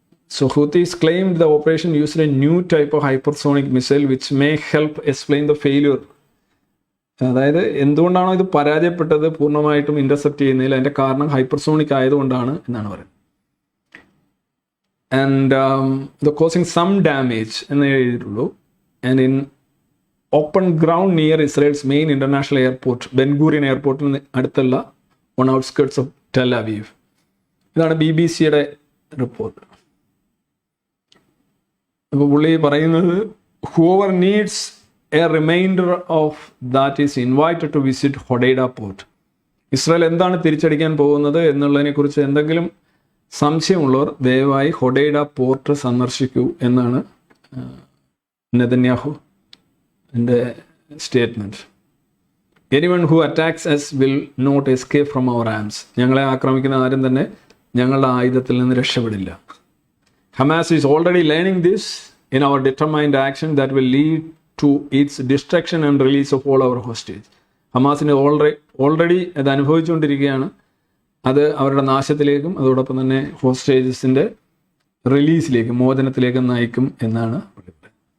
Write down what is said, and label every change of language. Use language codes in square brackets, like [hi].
[en] So Houthis claimed the operation used a new type of hypersonic missile which may help explain the failure. [ml] അതായത് എന്തുകൊണ്ടാണോ ഇത് പരാജയപ്പെട്ടത് പൂർണ്ണമായിട്ടും intercept ചെയ്യുന്നതിൽ അതിൻ്റെ കാരണം ഹൈപ്പർസോണിക് ആയതുകൊണ്ടാണ് എന്നാണ് പറയുന്നത്. [en] and ഇത് causing some damage [ml] എന്ന് എഴുതിയിട്ടുള്ളൂ. [en] and in open ground near Israel's main international airport, [ml] Ben-Gurion എയർപോർട്ടിന് അടുത്തുള്ള [en] On outskirts of Tel Aviv. [ml] ഇതാണ് BBC-യുടെ റിപ്പോർട്ട്. അപ്പോൾ പുള്ളി പറയുന്നത്, [en] whoever needs a reminder of that is invited to visit Hodeida port. [ml] Israel എന്താണ് തിരിച്ചടിക്കാൻ പോകുന്നത് എന്നുള്ളതിനെക്കുറിച്ച് എന്തെങ്കിലും സംശയമുള്ളവർ ദയവായി ഹൊഡൈഡ പോർട്ട് സന്ദർശിക്കൂ എന്നാണ് നെതന്യാഹു എൻ്റെ statement. [en] Anyone who attacks us will not escape from our arms. [ml] ഞങ്ങളെ ആക്രമിക്കുന്ന ആരും തന്നെ ഞങ്ങളുടെ ആയുധത്തിൽ നിന്ന് രക്ഷപ്പെടില്ല. [en] Hamas is already learning this in our determined action that will lead to its destruction and release of all our hostages. [ml] ഹമാസിന് already അത് അനുഭവിച്ചുകൊണ്ടിരിക്കുകയാണ്. അത് അവരുടെ നാശത്തിലേക്കും അതോടൊപ്പം തന്നെ ഹോസ്റ്റേജസിൻ്റെ റിലീസിലേക്കും മോചനത്തിലേക്കും നയിക്കും എന്നാണ് പറയുന്നത്.